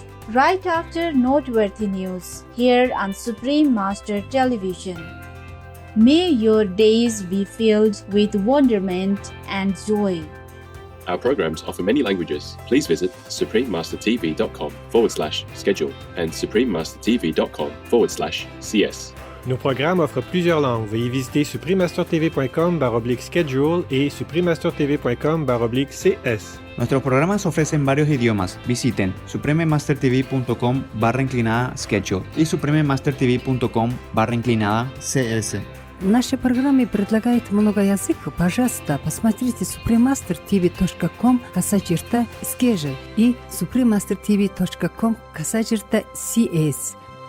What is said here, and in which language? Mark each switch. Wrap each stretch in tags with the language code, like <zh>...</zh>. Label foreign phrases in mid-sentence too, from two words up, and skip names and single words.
<en>Right after noteworthy news here on Supreme Master Television. May your days be filled with wonderment and joy. Our programs offer many languages. Please visit suprememastertv.com/schedule and suprememastertv.com/cs.</en> <fr>Nos programmes offrent plusieurs langues. Veuillez visiter suprememastertv.com/schedule et suprememastertv.com/cs.</fr> <es>Nuestros programas ofrecen varios idiomas. Visiten suprememastertv.com/schedule и suprememastertv.com/cs.</es> <ru>Наши программы предлагают много языков. Пожалуйста, посмотрите suprememastertv.com/schedule и suprememastertv.com/cs.</ru>